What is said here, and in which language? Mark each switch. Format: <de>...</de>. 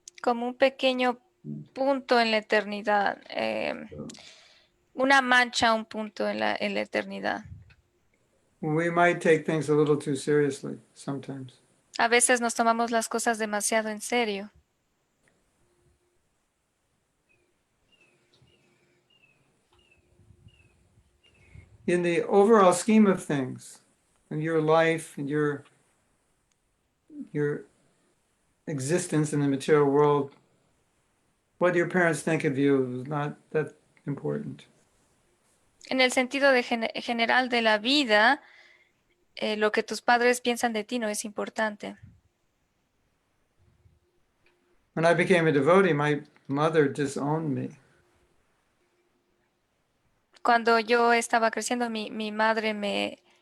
<es>como un pequeño punto en la eternidad. Una mancha, un punto en la eternidad.</es> <en>We might take things a little too seriously sometimes.</en> <es>A veces nos tomamos las cosas demasiado en serio.</es> <en>In the overall scheme of things, in your life and your existence in the material world, what your parents think of you is not that important.</en> <es>En el sentido general de la vida, lo que tus padres piensan de ti no es importante.</es> <en>When I became a devotee, my mother disowned me.</en> <es>Cuando yo estaba creciendo, mi madre me</es>